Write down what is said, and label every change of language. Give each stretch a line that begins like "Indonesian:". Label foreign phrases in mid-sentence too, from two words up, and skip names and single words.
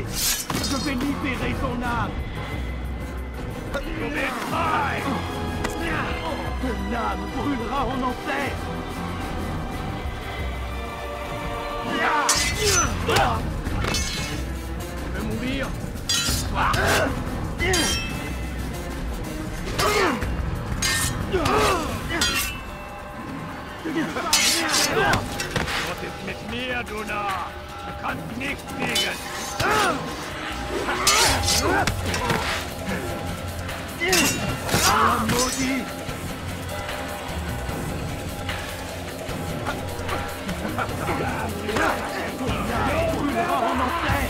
French: Je vais libérer ton âme! Ton âme brûlera en enfer! Tu veux mourir?
German: Was ist mit mir, du Narr? Du kannst nicht fliegen!
French: Maudit! Brûlera en enfer!